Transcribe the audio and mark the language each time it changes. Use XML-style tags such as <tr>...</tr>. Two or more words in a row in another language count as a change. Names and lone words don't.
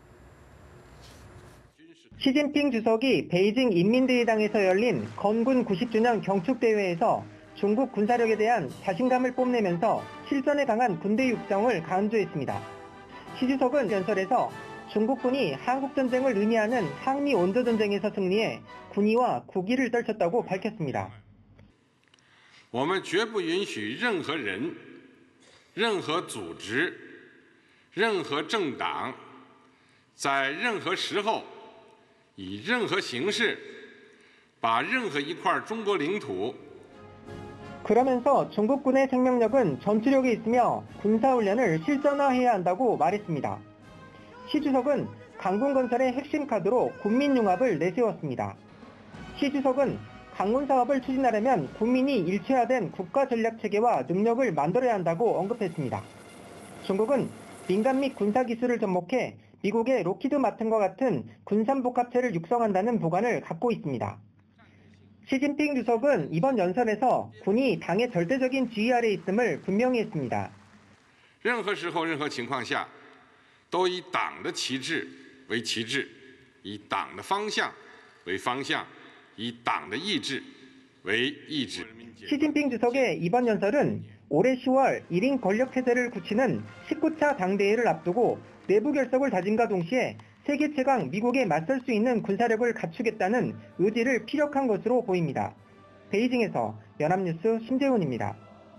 <ko>시진핑 주석이 베이징 인민대회당에서 열린 건군 90주년 경축대회에서 중국 군사력에 대한 자신감을 뽐내면서 실전에 강한 군대 육성을 강조했습니다. 시 주석은 연설에서 중국군이 한국전쟁을 의미하는 항미 원조전쟁에서 승리해 군의와 국위를 떨쳤다고 밝혔습니다.</ko> <zh>我们绝不允许任何人、任何组织、任何政党在任何时候以任何形式把任何一块中国领土</zh> <ko>그러면서 중국군의 생명력은 전투력에 있으며 군사훈련을 실전화해야 한다고 말했습니다. 시 주석은 강군 건설의 핵심 카드로 국민융합을 내세웠습니다. 시 주석은 강군 사업을 추진하려면 국민이 일체화된 국가전략체계와 능력을 만들어야 한다고 언급했습니다. 중국은 민간 및 군사기술을 접목해 미국의 록히드 마틴과 같은 군산복합체를 육성한다는 보관을 갖고 있습니다. 시진핑 주석은 이번 연설에서 군이 당의 절대적인 지휘 아래 있음을 분명히 했습니다.</ko> <zh>任何时候、任何情况下都以党的旗帜为旗帜，以党的方向为方向，以党的意志为意志。</zh> <ko>시진핑 주석의 이번 연설은 올해 10월 1인 권력체제를 굳히는 19차 당대회를 앞두고 내부 결속을 다짐과 동시에 세계 최강 미국에 맞설 수 있는 군사력을 갖추겠다는 의지를 피력한 것으로 보입니다. 베이징에서 연합뉴스 심재훈입니다.</ko>